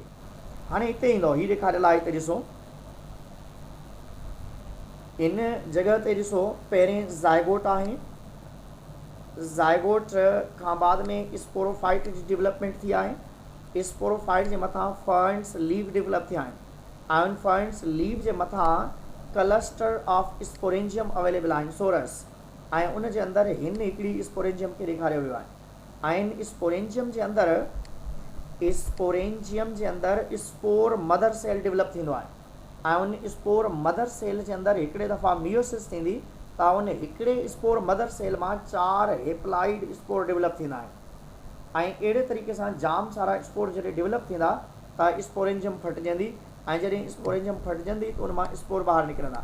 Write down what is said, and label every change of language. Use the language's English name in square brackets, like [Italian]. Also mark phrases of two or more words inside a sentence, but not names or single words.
[Sindhi] हाणे हिते ईंदो, हीअ ॾेखारियल आहे हिते ॾिसो, इन जॻह ते ॾिसो पहिरें ज़ायगोट आहे, ज़ायगोट खां बाद में स्पोरोफाइट जी डेवलपमेंट थी आहे। स्पोरोफाइट जे मथां फर्न्स लीव डेवलप थिया आहिनि ऐं उन फर्न्स लीव जे मथां [English] cluster of sporangium [Sindhi] अवेलेबल आहिनि, सोरस, ऐं उन जे अंदरि हिन हिकिड़ी स्पोरेंजियम खे ॾेखारियो वियो आहे ऐं स्पोरेंजियम जे अंदरि [English] spore mother cell [Sindhi] डेवलप थींदो आहे ऐं उन [English] spore mother cell [Sindhi] जे अंदरि हिकिड़े दफ़ा मियोसिस थींदी त उन हिकिड़े [English] spore mother cell [Sindhi] मां 4 [English] haploid spore develop [Sindhi] थींदा आहिनि ऐं अहिड़े तरीक़े सां जाम सारा स्पोर जॾहिं डेवलप थींदा त स्पोरेंजियम फटिजंदी ऐं जॾहिं स्पोरेंजियम फटिजंदी त उन मां स्पोर ॿाहिरि निकिरंदा।